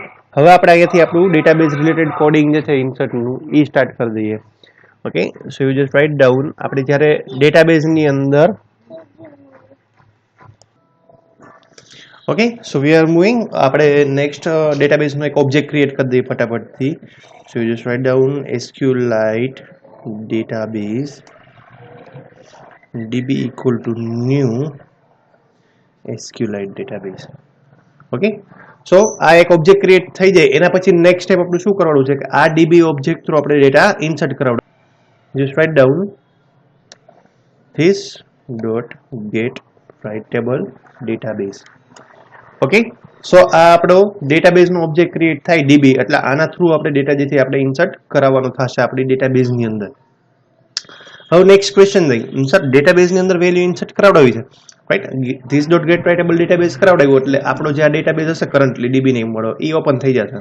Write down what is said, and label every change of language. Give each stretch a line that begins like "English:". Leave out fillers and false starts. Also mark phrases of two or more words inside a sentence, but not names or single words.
Gujarati: હવે આપણે અહીંયાથી આપણું
English: database related coding
Gujarati: જે છે ઇન્સર્ટનું એ સ્ટાર્ટ કરી દઈએ.
English: okay, so you just write down.
Gujarati: આપણે જ્યારે ડેટાબેઝની અંદર,
English: okay, so we are moving.
Gujarati: આપણે નેક્સ્ટ ડેટાબેઝનો એક
English: object create
Gujarati: કરી દઈએ ફટાફટથી.
English: so you just write down SQLite database db equal to new SQLite database.
Gujarati: ઓકે, સો આ એક
English: object create
Gujarati: થઈ જાય એના પછી
English: next step
Gujarati: આપણું શું કરવાનું છે કે આ
English: DB object through
Gujarati: આપણે
English: data insert
Gujarati: કરાવડાવવાનું.
English: Just write down this dot get write table database. Okay, so
Gujarati: આ આપણો ડેટાબેઝ નો
English: object create
Gujarati: થાય ડીબી, એટલે આના થ્રુ આપણે ડેટા જે છે આપણે ઇન્સર્ટ કરાવવાનો થશે આપણી ડેટાબેઝ ની અંદર. હવે
English: next question
Gujarati: લઈ,
English: insert database
Gujarati: ની અંદર
English: value insert
Gujarati: કરાવડાવી છે રાઈટ.
English: this dot get writable database
Gujarati: કરાવડાવ્યું એટલે આપણો જે આ ડેટાબેઝ હશે
English: currently DB name
Gujarati: વાળો એ ઓપન થઈ જશે.